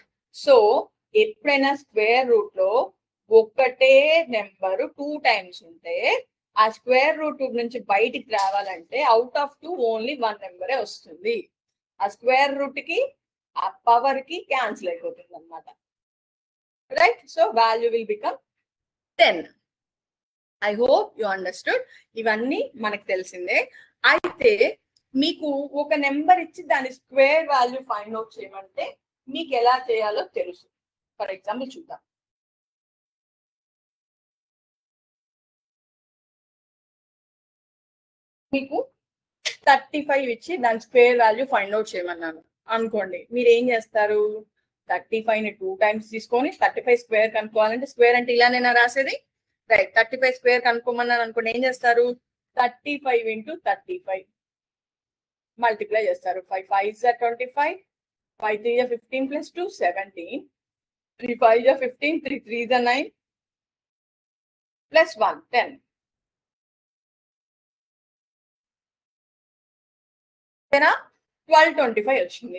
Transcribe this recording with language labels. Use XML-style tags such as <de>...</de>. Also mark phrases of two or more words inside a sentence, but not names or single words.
<te>సో ఎప్పుడైనా</te> <en>square root</en> <te>లో ఒకటే నెంబర్ 2 టైమ్స్ ఉంటే ఆ</te> <en>square root</en> <te>నుంచి బయటికి రావాలంటే</te> <en>out of 2 only 1</en> <te>నెంబరే వస్తుంది. ఆ</te> <en>square root</en> <te>కి ఆ పవర్ కి క్యాన్సిల్ అయిపోతుంది అనమాట.</te> <en>Right? So value will become 10. I hope you understood.</en> <te>ఇవన్నీ మనకు తెలిసిందే. అయితే మీకు ఒక నెంబర్ ఇచ్చి దాని</te> <en>square value find out</en> <te>చేయమంటే మీకు ఎలా చేయాలో తెలుసు.</te> <en>for example</en> <te>చూద్దాం. మీకు 35 ఇచ్చి దాని</te> <en>square value find out</en> <te>చేయమన్నాను అనుకోండి. మీరు ఏం చేస్తారు? 35 ని 2 టైమ్స్ తీసుకొని 35 స్క్వేర్ కనుక్కోవాలంటే స్క్వేర్ అంటే ఇలానేనా రాసేది? రైట్. 35 స్క్వేర్ కనుక్కోమన్నాను అనుకోండి. ఏం చేస్తారు? 35</te> <en>into 35 multiply</en> <te>చేస్తారు.</te> <en>5 5s are 25, 5 3s are 15 plus 2 17, 3 5s are 15, 3 3s are 9 plus 1 10.</en> <te>1225 వచ్చింది.</te>